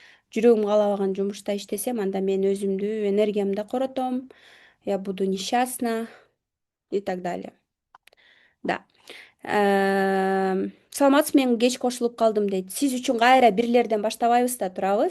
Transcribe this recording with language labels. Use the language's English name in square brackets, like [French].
[Kyrgyz] Жүрөгүм каалабаган жумушта иштесем, анда мен өзүмдү, энергиямды коротом. [Russian] Я буду несчастна и так далее. [Kyrgyz] Да. Саламатсызбы, мен кеч кошулуп калдым дейт. Сиз үчүн кайра бирлерден баштабайбыз да турабы?